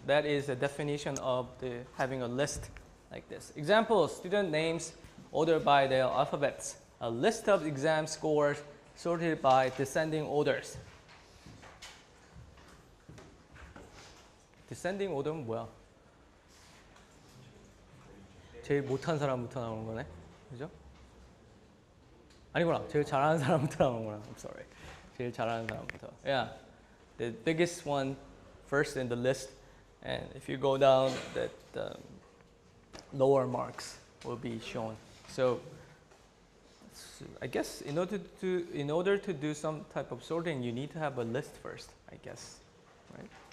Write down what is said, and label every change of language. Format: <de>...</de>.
<en>That is a definition of having a list like this. Examples: student names ordered by their alphabets. A list of exam scores sorted by descending orders.</en> <ko>descending order는 뭐야? 제일 못한 사람부터 나오는 거네. 그죠? 아니구나. 제일 잘하는 사람부터 나오는구나.</ko> <en>I'm sorry.</en> <ko>제일 잘하는 사람부터. Yeah.</ko> <en>The biggest one first in the list, and if you go down, that lower marks will be shown. So I guess in order to do some type of sorting, you need to have a list first, I guess, right?</en>